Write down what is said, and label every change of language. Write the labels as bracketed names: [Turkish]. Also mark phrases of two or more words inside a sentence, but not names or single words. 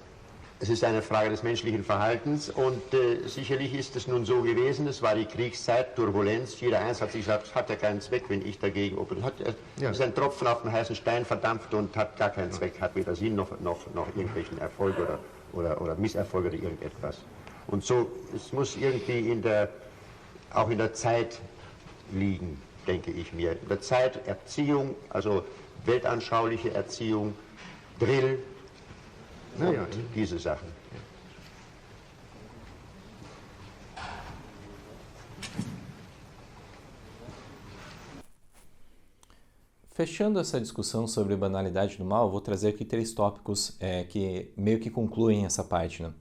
[German] Es ist eine Frage des menschlichen Verhaltens und sicherlich ist es nun so gewesen, es war die Kriegszeit, Turbulenz, jeder eins hat sich gesagt, hat ja keinen Zweck, wenn ich dagegen ist ein Tropfen auf den heißen Stein verdampft und hat gar keinen Zweck, hat weder Sinn noch irgendwelchen Erfolg oder Misserfolge oder irgendetwas. Und so, es muss irgendwie auch in der Zeit liegen, denke ich mir. In der Zeit Erziehung, also weltanschauliche Erziehung, Drill, naja, diese Sachen. [Portuguese] Fechando essa discussão sobre banalidade do mal, vou trazer aqui 3 tópicos que meio que concluem essa parte, né?